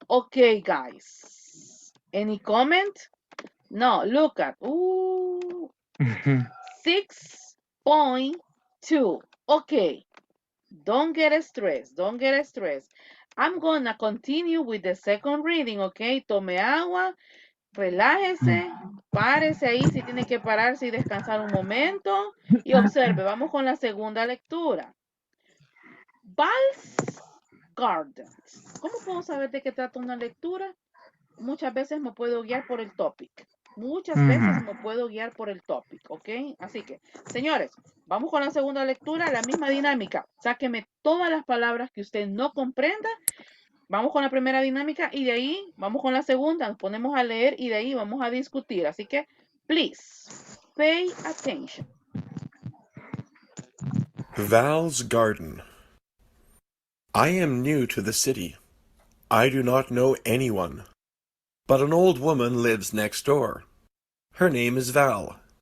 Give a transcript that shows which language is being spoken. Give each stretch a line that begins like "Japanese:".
English: Okay, guys. Any comment? No, look at. Ooh, 6.2. Okay. Don't get stressed. Don't get stressed. I'm gonna continue with the second reading, okay?
Spanish: Tome agua, relájese, párese ahí si tiene que pararse y descansar un momento y observe. Vamos con la segunda lectura. Val's Gardens. ¿Cómo puedo saber de qué trata una lectura? Muchas veces me puedo guiar por el topic. Muchas veces me puedo guiar por el topic, ¿ok? Así que, señores, vamos con la segunda lectura, la misma dinámica. Sáqueme todas las palabras que usted no comprenda. Vamos con la primera dinámica y de ahí vamos con la segunda. Nos ponemos a leer y de ahí vamos a discutir. Así que,
English: please, pay attention. Val's garden. I am new to the city. I do not know anyone. But an old woman lives next door. Her name is Val.